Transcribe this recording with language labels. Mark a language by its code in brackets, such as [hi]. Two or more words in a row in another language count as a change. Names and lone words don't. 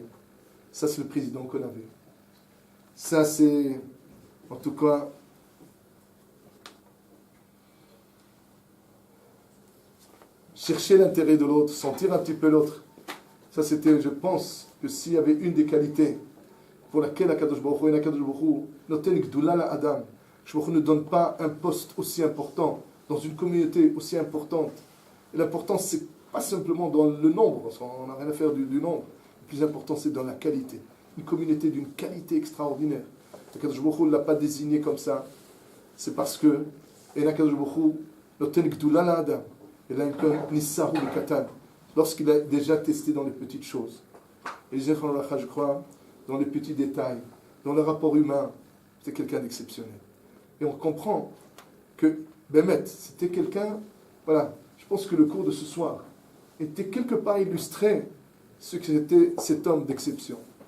[fr] Ça, c'est le président qu'on avait. Ça, c'est, en tout cas, chercher l'intérêt de l'autre, sentir un petit peu l'autre. Ça, c'était, je pense, que s'il y avait une des qualités pour laquelle [he] הקדוש ברוך הוא [fr] et [he] הקדוש ברוך הוא נותן גדולה לאדם, ברוך הוא [fr] ne donne pas un poste aussi important dans une communauté aussi importante. Et l'important, c'est pas simplement dans le nombre, parce qu'on n'a rien à faire du nombre. Le plus important, c'est dans la qualité. Une communauté d'une qualité extraordinaire. [he] הקדוש ברוך הוא [fr] ne l'a pas désigné comme ça. C'est parce que Et l' [he] הקדוש ברוך הוא, נותן גדולה לאדם. [fr] Et là, il peut [he] נסהו קטן. [fr] Lorsqu'il a déjà testé dans les petites choses. Et je crois, dans les petits détails, dans le rapport humain, c'est quelqu'un d'exceptionnel. Et on comprend que Bémet, c'était quelqu'un, voilà, je pense que le cours de ce soir était quelque part illustré ce que c'était cet homme d'exception.